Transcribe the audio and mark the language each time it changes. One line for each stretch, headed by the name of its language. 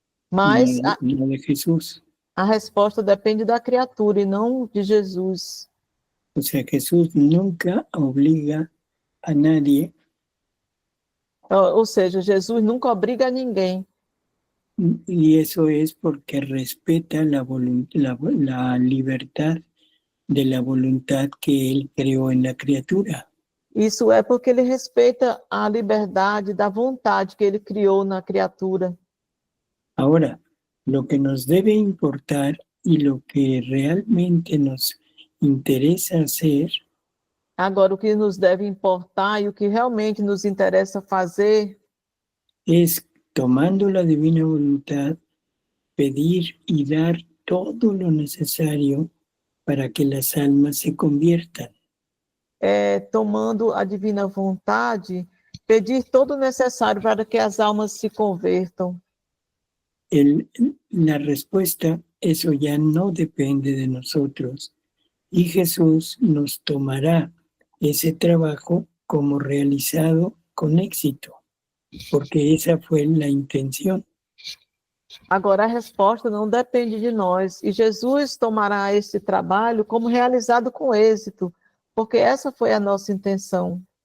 Portuguese: Mas
Spanish: no de Jesús.
Portuguese: a resposta depende da criatura e não de Jesus.
Spanish: O sea, Jesús nunca obliga a nadie,
Portuguese: Ou seja, Jesus nunca obriga ninguém.
Spanish: y eso es porque respeta la libertad de la voluntad que Él creó en la criatura.
Portuguese: Isso é porque ele respeita a liberdade da vontade que ele criou na criatura.
Spanish: Ahora, lo que nos debe importar y lo que realmente nos interesa hacer
Portuguese: Agora, o que nos deve importar e o que realmente nos interessa fazer
Spanish: es, tomando la divina voluntad, pedir y dar todo lo necesario para que las almas se conviertan.
Portuguese: Tomando a divina vontade, pedir todo o necessário para que as almas se convertam.
Spanish: La respuesta, eso ya no depende de nosotros, y Jesús nos tomará ese trabajo como realizado con éxito, porque esa fue la intención.
Portuguese: Agora, a resposta não depende de nós, e Jesus tomará esse trabalho como realizado com êxito, porque essa foi a nossa intenção.